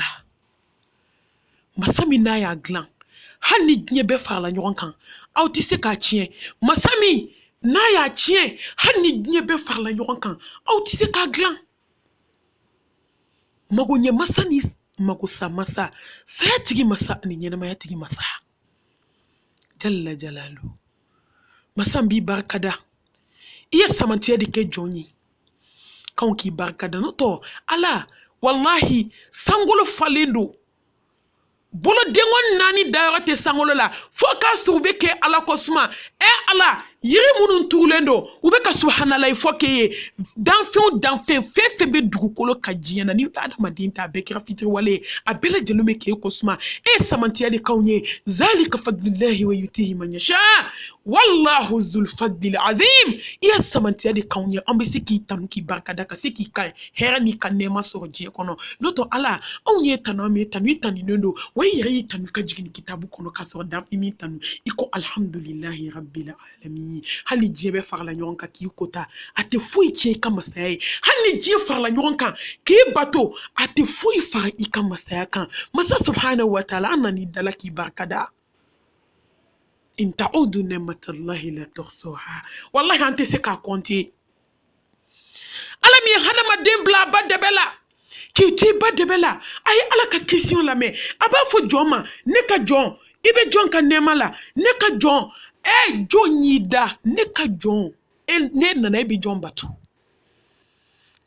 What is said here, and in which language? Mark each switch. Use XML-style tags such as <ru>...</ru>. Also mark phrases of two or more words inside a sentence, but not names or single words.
<bm>Masa min n'a y'a dilan hali ni diɲɛ bɛɛ farala ɲɔgɔn kan aw tɛ se k'a tiɲɛ. Masa min n'a y'a tiɲɛ hali ni diɲɛ bɛɛ farala ɲɔgɔn kan aw tɛ se k'a dilan. Mago ɲɛ masa ni magosa masa, saya tigi masa ani ɲɛnamaya tigi masa,</bm> <ar>جل جلاله.</ar> <bm>Masa b'i barikada, i ye samantiya de kɛ jɔn ye k'anw k'i barikada. N'o tɔ ala wallahi sankolo falen do, bolo dengon naani dayɔrɔ tɛ sankolo la fo k'a sɔrɔ u bɛ kɛ ala ko suma. ala yiri minnu turulen do u bɛ ka subhanalahi fɔ k'e ye. Danfɛn o danfɛn, fɛn fɛn bɛ dugukolo ka diɲɛ na ni adamaden t'a bɛɛ kɛra fitiriwale ye, a bɛɛ lajɛlen bɛ k'e ko suma. E ye samantiya de k'anw ye.</bm> <ar>ذلك فضل الله يؤتيه من يشاء والله ذو الفضل العظيم.</ar> <bm>I ye samantiya de k'anw ye, an bɛ se k'i tanu k'i barikada ka se k'i ka hɛrɛ ni ka nɛɛma sɔrɔ diɲɛ kɔnɔ. N'o tɔ ala anw ye tanu, an bɛ tanu, i tanunen do wa i yɛrɛ y'i tanu ka jigin kitabu kɔnɔ ka sɔrɔ danfɛn min tanu i ko</bm> <ar>الحمد لله رب العالمين.</ar> <bm>Hali diɲɛ bɛɛ farala ɲɔgɔn kan k'i kota, a tɛ foyi tiɲɛ i ka masaya ye. Hali ni diɲɛ farala ɲɔgɔn kan k'i bato, a tɛ foyi fara i ka masaya kan. Masa</bm> <ar>سبحانه وتعالى</ar> <bm>an nan'i dala k'i barikada.</bm> <ar>إن تعدوا نعمة الله لا تحصوها.</ar> <bm>Wallahi an tɛ se k'a compter. Ala min ye hadamaden bila a ba dɛbɛ la k'i to i ba dɛbɛ la, a ye ala ka question lamɛn. A b'a fɔ jɔn ma, ne ka jɔn, i bɛ jɔn ka nɛɛma la, ne ka jɔn, jɔn y'i da, ne ka jɔn, ne nana e bɛ jɔn bato.</bm>